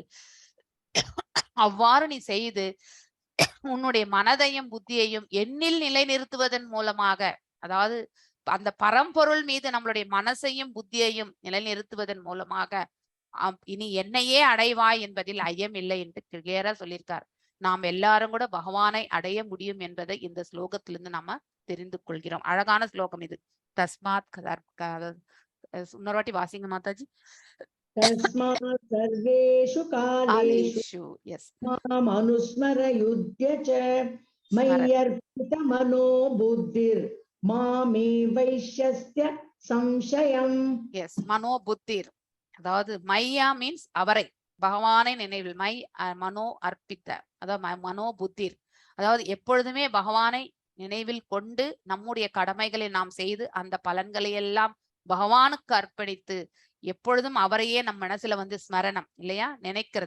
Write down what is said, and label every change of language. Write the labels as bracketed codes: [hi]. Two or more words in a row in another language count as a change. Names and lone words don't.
[ta] அவ்வாறு நீ செய்து உன்னுடைய மனதையும் புத்தியையும் எண்ணில் நிலைநிறுத்துவதன் மூலமாக, அதாவது அந்த பரம்பொருள் மீது நம்மளுடைய மனசையும் புத்தியையும் நிலைநிறுத்துவதன் மூலமாக இனி என்னையே அடைவாய் என்பதில் ஐயம் இல்லை என்று கிளியரா சொல்லியிருக்கார். நாம் எல்லாரும் கூட பகவானை அடைய முடியும் என்பதை இந்த ஸ்லோகத்திலிருந்து நம்ம தெரிந்து கொள்கிறோம். அழகான ஸ்லோகம் இது. தஸ்மாத் இன்னொரு வாட்டி வாசிங்க மாதாஜி. [sa] तस्मात् सर्वेषु कालेषु यस माम् अनुस्मर युध्य च मय्यर्पितमनो बुद्धिर् मामे वैश्यस्य संशयम्. [ta] यस [sa] मनो बुद्धिर्, [ta] அதாவது மையா மீன்ஸ் அவரை, பகவானை நினைவில், [sa] मयि मनो अर्पित, [ta] அதாவது [sa] मनो बुद्धिर्, [ta] அதாவது எப்பொழுதுமே பகவானை நினைவில் கொண்டு நம்முடைய கடமைகளை நாம் செய்து அந்த பலன்களை எல்லாம் பகவானுக்கு அர்ப்பணித்து எப்பொழுதும் அவரையே நம் மனசுல வந்து ஸ்மரணம் இல்லையா, நினைக்கிறது.